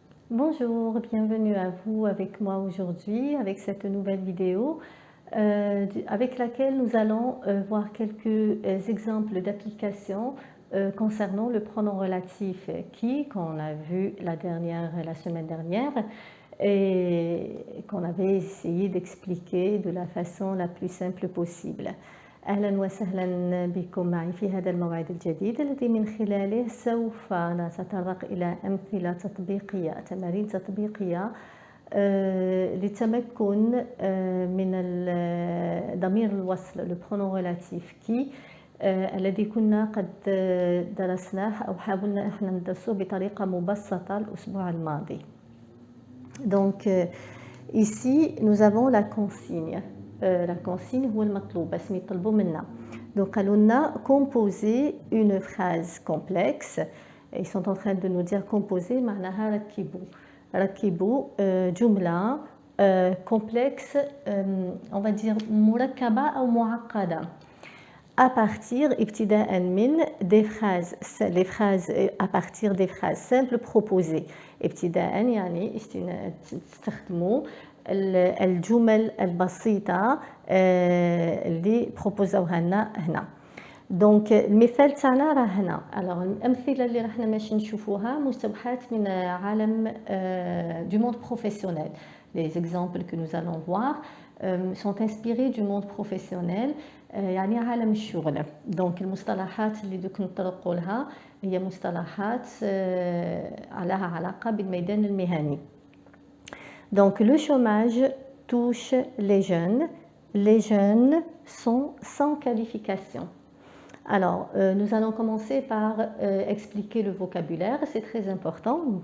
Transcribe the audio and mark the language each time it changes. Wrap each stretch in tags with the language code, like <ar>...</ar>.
<fr>Bonjour, bienvenue à vous avec moi aujourd'hui avec cette nouvelle vidéo avec laquelle nous allons voir quelques exemples d'applications concernant le pronom relatif qui, qu'on a vu la semaine dernière et qu'on avait essayé d'expliquer de la façon la plus simple possible.</fr> <ar>أهلا وسهلا بكم معي في هذا الموعد الجديد الذي من خلاله سوف نتطرق إلى أمثلة تطبيقية تمارين تطبيقية للتمكن من ضمير الوصل</ar> <fr>le pronom relatif qui</fr> <ar>الذي كنا قد درسناه أو حاولنا إحنا ندرسه بطريقة مبسطة الأسبوع الماضي.</ar> <fr>Donc ici nous avons la consigne.</fr> <ar>La consigne هو المطلوب بس يطلبوا منا.</ar> <fr>Donc</fr> <ar>قالوا لنا</ar> <fr>composer une phrase complexe. Ils sont en train de nous dire composer</fr> <ar>معناها ركبوا جملة</ar> <fr>complexe on va dire</fr> <ar>مركبة أو معقدة</ar> <fr>à partir</fr> <ar>ابتداء من</ar> <fr>des phrases les phrases à partir des phrases simples proposées</fr> <ar>ابتداء يعني تستخدموا الجمل البسيطة اللي بروبوزوها لنا هنا. دونك المثال تاعنا راه هنا. الوغ الأمثلة اللي راحنا ماشي نشوفوها مستوحاة من عالم</ar> <fr>du monde professionnel. Les exemples que nous allons voir sont inspirés du monde professionnel</fr> <ar>يعني عالم الشغل. دونك المصطلحات اللي دوك نطرقوا لها هي مصطلحات لها علاقة بالميدان المهني.</ar> <fr>Donc le chômage touche les jeunes. Les jeunes sont sans qualification. Alors, nous allons commencer par expliquer le vocabulaire, c'est très important.</fr>